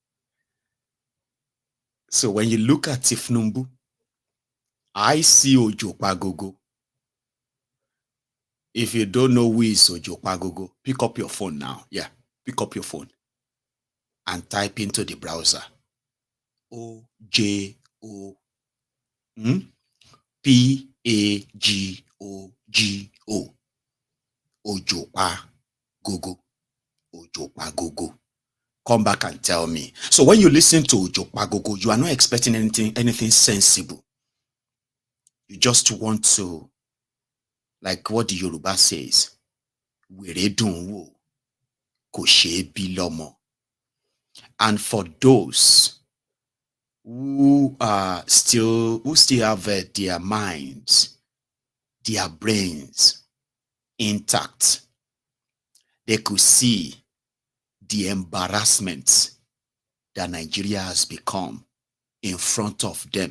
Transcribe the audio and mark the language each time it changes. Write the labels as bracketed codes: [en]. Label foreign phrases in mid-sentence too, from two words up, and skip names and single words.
[en] So when you look at thiefnubu, I see Ojopagogo. If you don't know who is Ojopagogo, pick up your phone now. Yeah, pick up your phone and type into the browser O-J-O P-A-G-O-G-O. Ojopagogo. Ojopagogo. Come back and tell me. So when you listen to Ojopagogo, you are not expecting anything sensible. You just want to, like what the Yoruba says, [yo] were dun wo, ko se bi lomo. [en] And for those who still have their minds, their brains intact, they could see the embarrassment that Nigeria has become in front of them.